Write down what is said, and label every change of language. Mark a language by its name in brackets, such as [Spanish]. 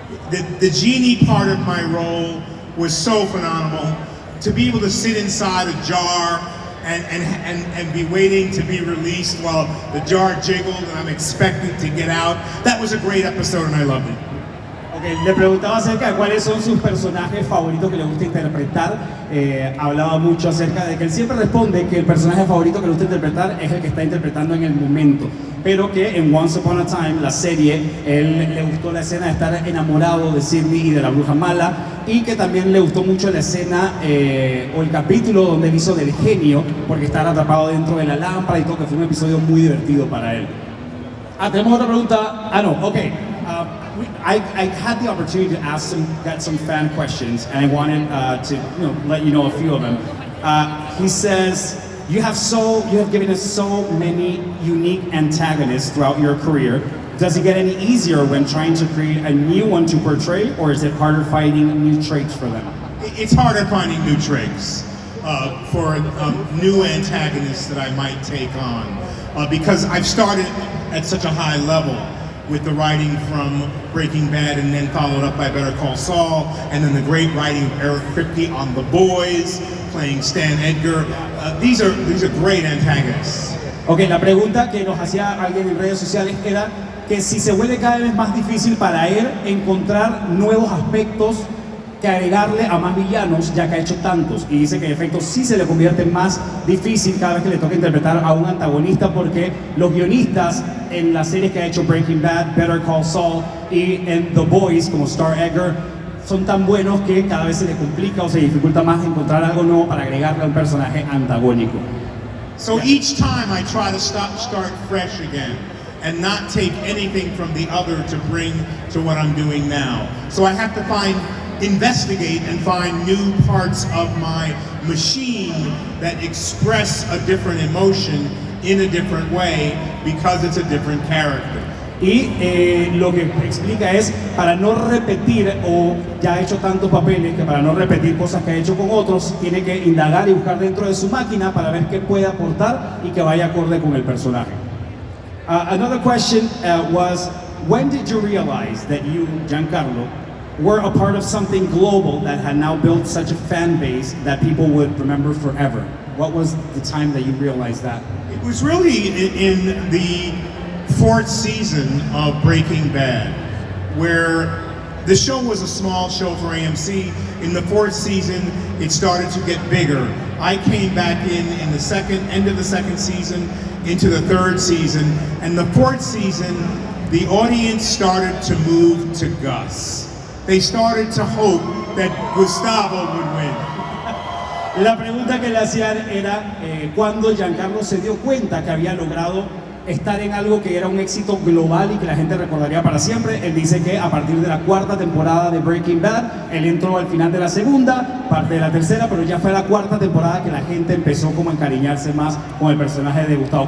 [English] The genie part of my role was so phenomenal. To be able to sit inside a jar and be waiting to be released while the jar jiggled and I'm expecting to get out, that was a great episode and I loved it. [Spanish] Okay, le preguntaba acerca de cuáles son sus personajes favoritos que le gusta interpretar. Hablaba mucho acerca de que él siempre responde que el personaje favorito que le gusta interpretar es el que está interpretando en el momento, pero que en Once Upon a Time, la serie, él le gustó la escena de estar enamorado de Sydney y de la bruja mala, y que también le gustó mucho la escena o el capítulo donde él hizo del genio, porque estaba atrapado dentro de la lámpara y todo, que fue un episodio muy divertido para él. Tenemos otra pregunta. No, okay. [English] I had the opportunity to get some fan questions, and I wanted to let you know a few of them. He says, you have given us so many unique antagonists throughout your career. Does it get any easier when trying to create a new one to portray, or is it harder finding new traits for them? It's harder finding new traits for new antagonists that I might take on, because I've started at such a high level with the writing from Breaking Bad and then followed up by Better Call Saul, and then the great writing of Eric Kripke on The Boys, playing Stan Edgar. These are great antagonists. [Spanish] Ok, la pregunta que nos hacía alguien en redes sociales era que si se vuelve cada vez más difícil para él encontrar nuevos aspectos que agregarle a más villanos, ya que ha hecho tantos, y dice que en efecto sí se le convierte más difícil cada vez que le toca interpretar a un antagonista, porque los guionistas en las series que ha hecho Breaking Bad, Better Call Saul y en The Boys como Star Edgar son tan buenos que cada vez se le complica o se dificulta más encontrar algo nuevo para agregarle a un personaje antagónico. [English] So each time I try to start fresh again and not take anything from the other to bring to what I'm doing now. So I have to investigate and find new parts of my machine that express a different emotion in a different way because it's a different character. [Spanish] Y lo que explica es, para no repetir, o ya ha hecho tantos papeles que para no repetir cosas que ha hecho con otros, tiene que indagar y buscar dentro de su máquina para ver qué puede aportar y que vaya acorde con el personaje. [English] Another question was, when did you realize that you, Giancarlo, were a part of something global that had now built such a fan base that people would remember forever? What was the time that you realized that? It was really in the 4th season of Breaking Bad, where the show was a small show for AMC. In the 4th season, it started to get bigger. I came back in the end of the 2nd season, into the 3rd season, and the 4th season, the audience started to move to Gus. They started to hope that Gustavo would win. [Spanish] La pregunta que le hacían era cuando Giancarlo se dio cuenta que había logrado estar en algo que era un éxito global y que la gente recordaría para siempre. Él dice que a partir de la 4ª temporada de Breaking Bad, él entró al final de la 2ª, parte de la 3ª, pero ya fue la 4ª temporada que la gente empezó como a encariñarse más con el personaje de Gustavo.